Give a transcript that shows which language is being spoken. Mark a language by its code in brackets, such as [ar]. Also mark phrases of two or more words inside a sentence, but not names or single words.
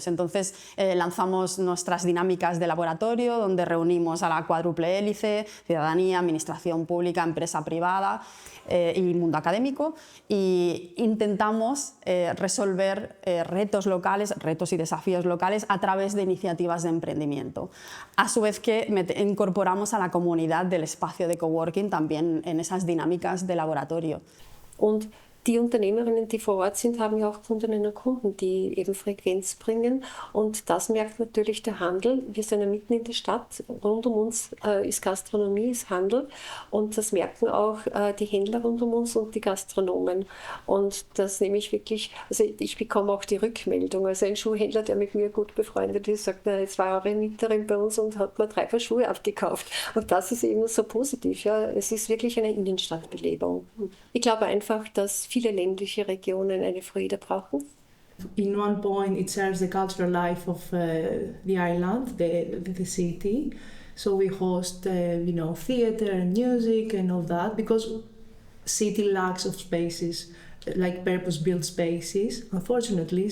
[es] Entonces lanzamos nuestras dinámicas de laboratorio donde reunimos a la cuádruple hélice, ciudadanía, administración pública, empresa privada y mundo académico, y intentamos resolver retos locales, retos y desafíos locales a través de iniciativas de emprendimiento. A su vez que incorporamos a la comunidad del espacio de coworking también en esas dinámicas de laboratorio. [de] Und die Unternehmerinnen, die vor Ort sind, haben ja auch Kundinnen und Kunden, die eben Frequenz bringen. Und das merkt natürlich der Handel. Wir sind ja mitten in der Stadt. Rund um uns ist Gastronomie, ist Handel. Und das merken auch die Händler rund um uns und die Gastronomen. Und das nehme ich wirklich, also ich bekomme auch die Rückmeldung. Also ein Schuhhändler, der mit mir gut befreundet ist, sagt, na, jetzt war eure Mieterin bei uns und hat mir 3 Paar Schuhe abgekauft. Und das ist eben so positiv. Ja. Es ist wirklich eine Innenstadtbelebung. Ich glaube einfach, dass viele ländliche Regionen eine Freude brauchen. [en] In one point, it serves the cultural life of the island, the city. So we host, theater and music and all that, because city lacks of spaces, like purpose-built spaces, unfortunately.